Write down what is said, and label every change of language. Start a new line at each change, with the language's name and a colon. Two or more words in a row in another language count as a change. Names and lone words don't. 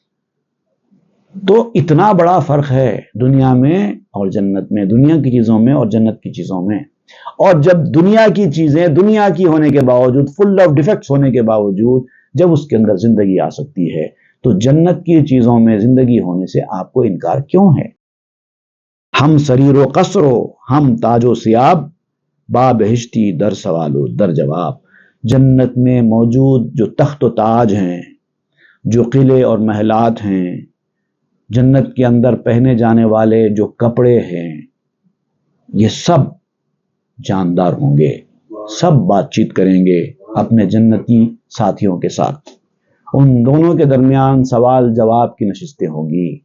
Urdu: تو اتنا بڑا فرق ہے دنیا میں اور جنت میں، دنیا کی چیزوں میں اور جنت کی چیزوں میں۔ اور جب دنیا کی چیزیں دنیا کی ہونے کے باوجود،
English: full of defects
Urdu: ہونے کے باوجود، جب اس کے اندر زندگی آ سکتی ہے، تو جنت کی چیزوں میں زندگی ہونے سے آپ کو انکار کیوں ہے؟
Persian: ہم سریر و قصر و ہم تاج و سیاب، با بہشتی در سوال و در جواب۔
Urdu: جنت میں موجود جو تخت و تاج ہیں، جو قلعے اور محلات ہیں، جنت کے اندر پہنے جانے والے جو کپڑے ہیں، یہ سب جاندار ہوں گے، سب بات چیت کریں گے اپنے جنتی ساتھیوں کے ساتھ، ان دونوں کے درمیان سوال جواب کی نشستیں ہوں گی۔